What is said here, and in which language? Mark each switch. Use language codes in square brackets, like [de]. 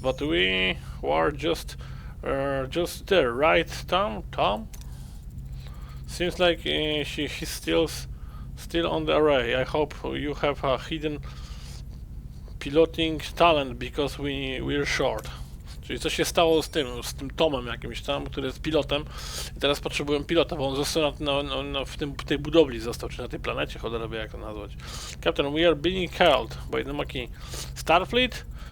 [en] But we were just there, right, Tom? Tom? Seems like he's still on the array. I hope you have a hidden piloting talent because we're short. [pl] Czyli co się stało z tym Tomem jakimś tam, który jest pilotem i teraz potrzebuję pilota, bo on został w tej budowli został, czy na tej planecie, cholera wie jak to nazwać. [en] Captain, we are being held by the Maquis. Starfleet?